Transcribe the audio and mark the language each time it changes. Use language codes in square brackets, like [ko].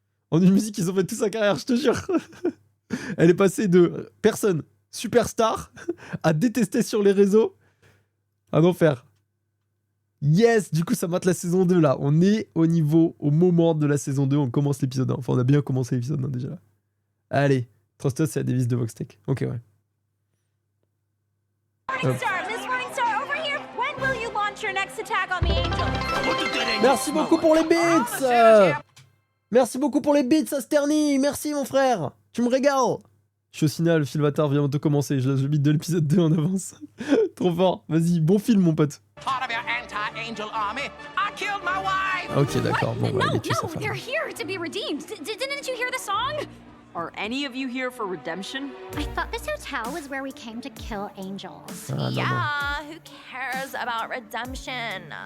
[fr] En une musique, ils ont fait toute sa carrière, je te jure. Elle est passée de personne, superstar, à détester sur les réseaux, un enfer. Yes, du coup, ça mate la saison 2, là. On est au moment de la saison 2, on commence l'épisode 1. Enfin, on a bien commencé l'épisode 1, déjà. Allez. [en] Trust Us, [fr] c'est la devise de Voxtech. Ok, ouais. [en] Miss Morningstar, over here. When will you launch your next attack on the Angels? [fr] Merci beaucoup pour les beats. Merci beaucoup pour les beats, Asterny. Merci, mon frère. Tu me régales. Je suis au cinéma, le film Avatar vient de commencer. Je lâche le beat de l'épisode 2 en avance. Trop fort. Vas-y, bon film, mon pote. [en] Part of your anti-angel army. I killed my wife. [fr] Ok, d'accord. Bon, bah, il est tué, sa femme. [en] They're here to be redeemed. Didn't you hear the song? Are any of you here for redemption? I thought this hotel was where we came to kill angels. [fr] Ah, non, non. [en] Yeah, who cares about redemption?